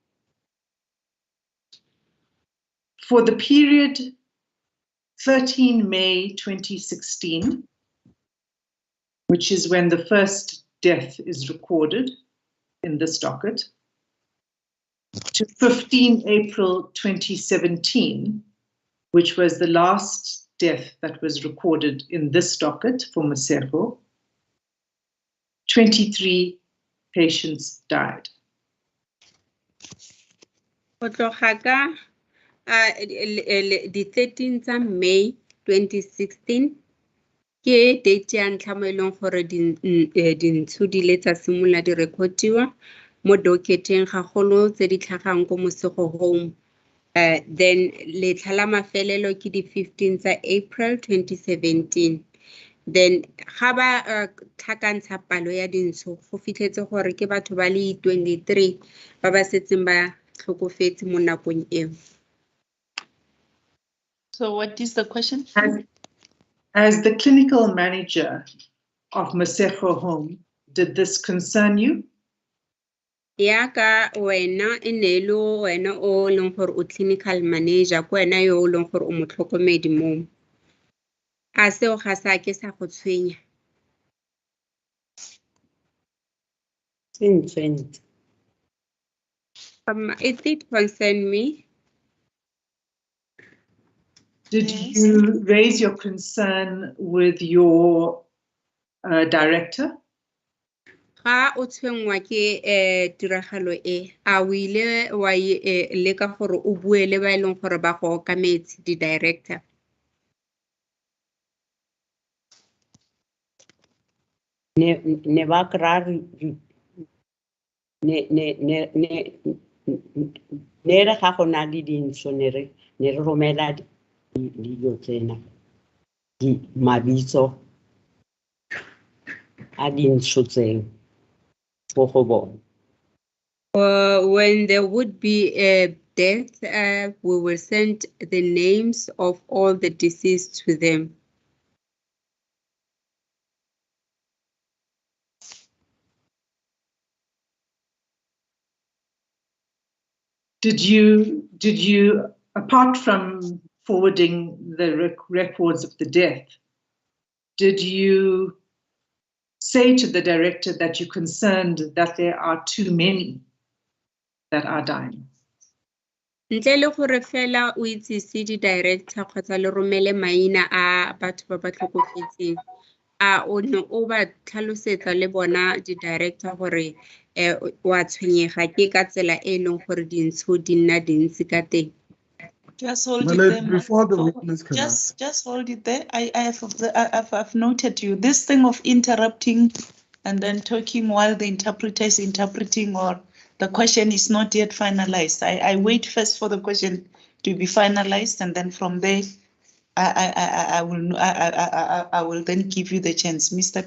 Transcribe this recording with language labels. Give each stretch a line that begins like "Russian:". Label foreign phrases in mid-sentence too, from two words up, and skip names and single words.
English: For the period 13 May 2016, which is when the first death is recorded in this docket, to 15 April 2017, which was the last death that was recorded in this docket for Mosego, 23 patients died. The 13th of May 2016,
Tswana: ke date ya ntlha mo e leng gore dintsho di le tsa simolola di recordiwa mo docketeng gagolo tse di tlhagang ko Mosego home. Then letlha la mafelelo ke di 15 tsa April 2017. Then ga ba tlhakantsha palo ya dintsho go fitlhetse gore ke batho ba le 23 ba ba setseng ba tlhokofetse mo nakong eo.
English: So what is the question? As the clinical manager of Mosego home, did this concern you?
Tswana: Yaka wena enelo wena o leng gore o
English: clinical manager
Tswana: ko wena yo o leng gore o motlhokomedi mo. A seo ga sa ke sa go tshwenya.
English: It did concern me. Did you raise your concern with your director?
Tswana: Ga o tshwengwa ke tiragalo e, a o ile wa leka gore o bue le ba e leng gore ba go okametse di director? Ne ba kra ne re ga go na le dintsho ne re romela dilo tsena di mabitso a dintsho tseo go go bona.
English: When there would be a death, we will send the names of all the deceased to them. Did you, apart from forwarding the records of the death, did you say to the director that you're concerned that there are too many that are dying?
Tswana: Ntle le gore fela o itsise di director kgotsa le romele maina a batho ba ba tlhokofetseng, o ne o ba tlhalosetsa le bona di-director gore wa tshwenyega ke ka tsela e leng gore dintsho di nna dintsi ka teng?
English: Just hold My it lady, there. before the witness can Just hold it there. I've noted you. This thing of interrupting and then talking while the interpreter is interpreting or the question is not yet finalized. I wait first for the question to be finalized, and then from there, I will then give you the chance, Mr.